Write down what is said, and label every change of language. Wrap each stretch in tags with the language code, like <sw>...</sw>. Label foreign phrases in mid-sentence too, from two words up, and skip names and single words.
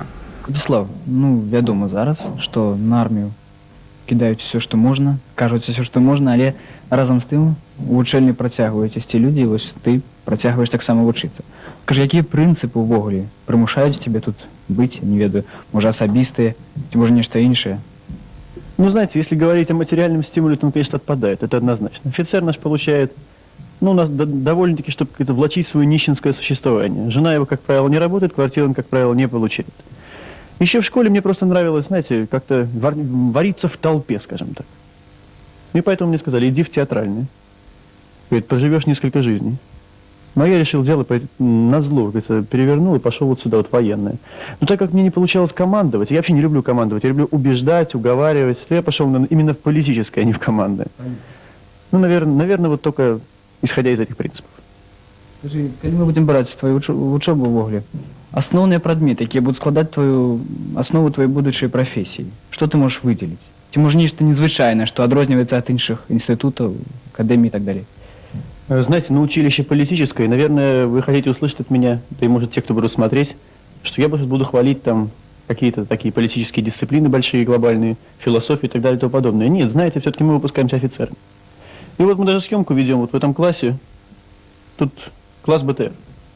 <be>Владислав, ну, вядома зараз, што на армію кідаюць все, што можна, кажуць все, што можна, але разам з тым у вучэльні працягваюць ісці людзі, і вось ты працягваеш таксама вучыцца. Кажы, якія прынцыпы ўвогуле прымушаюць тебе тут быць, не ведаю, можа асабістыя, ці можа нешта іншае?</be> <ru>Ну, знаете, если говорить о материальном стимуле, то он, конечно, отпадает, это однозначно. Офицер наш получает, ну, у нас довольно-таки, чтобы как-то влачить свое нищенское существование. Жена его, как правило, не работает, квартиру он, как правило, не получает. Еще в школе мне просто нравилось, знаете, как-то вариться в толпе, скажем так. И поэтому мне сказали, иди в театральный. Говорит, проживешь несколько жизней. Но я решил дело назло, перевернул и пошел вот сюда, вот военное. Но так как мне не получалось командовать, я вообще не люблю командовать, я люблю убеждать, уговаривать, то я пошел именно в политическое, а не в командное. Ну, наверное, вот только исходя из этих принципов.</ru> <be>Скажи, калі мы будзем браць твою вучобу ўвогуле, асноўныя прадметы, якія будуць складаць аснову твоей будучай прафесіі, што ты можаш выдзеліць? Ці можа нешта незвычайнае, што адрозніваецца ад іншых інстытутаў, акадэмій і так далее?</be> <ru>Знаете, на училище политическое, наверное, вы хотите услышать от меня, да и может те, кто будут смотреть, что я буду хвалить там какие-то такие политические дисциплины большие, глобальные, философию и так далее и тому подобное. Нет, знаете, все-таки мы выпускаемся офицерами. И вот мы даже съемку ведем вот в этом классе, тут класс БТР.</ru>